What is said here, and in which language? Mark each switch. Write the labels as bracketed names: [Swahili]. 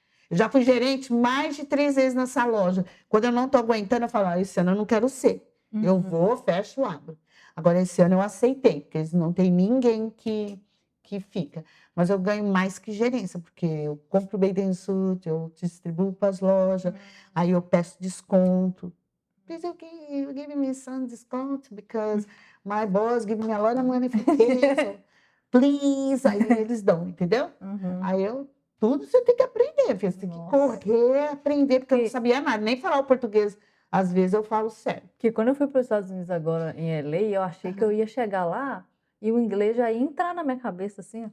[Portuguese] Eu já fui gerente mais de 3 vezes nessa loja. Quando eu não estou aguentando, eu falo, esse ano eu não quero ser. Eu vou, fecho, abro. Agora, esse ano eu aceitei, porque não tem ninguém que fica. Mas eu ganho mais que gerência, porque eu compro bathing suit, eu distribuo para as lojas, aí eu peço desconto. [English] Please, you give me some discount, because my boss give me a lot of money for this. [Portuguese] Please, aí eles dão, entendeu? Aí tudo você tem que aprender, filho. Você tem que correr, aprender, porque eu não sabia nada, nem falar o português. Às vezes eu falo sério. Porque quando eu fui para os Estados Unidos agora, em LA, eu achei que eu ia chegar lá e o inglês já ia entrar na minha cabeça, assim.